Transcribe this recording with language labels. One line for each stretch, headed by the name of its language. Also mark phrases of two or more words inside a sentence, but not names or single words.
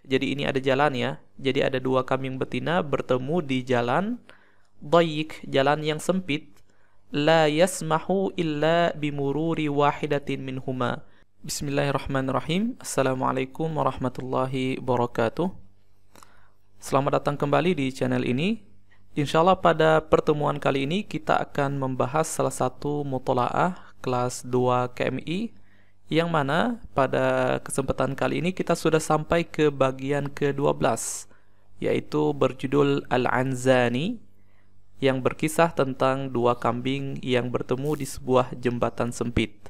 Indonesian: jadi ini ada jalan ya. Jadi ada dua kambing betina bertemu di jalan dayyik, jalan yang sempit.
Arabic: لا يسمح إلا بمرور واحدة منهما. بسم الله الرحمن الرحيم. السلام عليكم ورحمة الله وبركاته.
Indonesian: Selamat datang kembali di channel ini. Insyaallah pada pertemuan kali ini kita akan membahas salah satu mutola'ah kelas 2 KMI, yang mana pada kesempatan kali ini kita sudah sampai ke bagian ke-12, yaitu berjudul Al-Anzani, yang berkisah tentang dua kambing yang bertemu di sebuah jembatan sempit.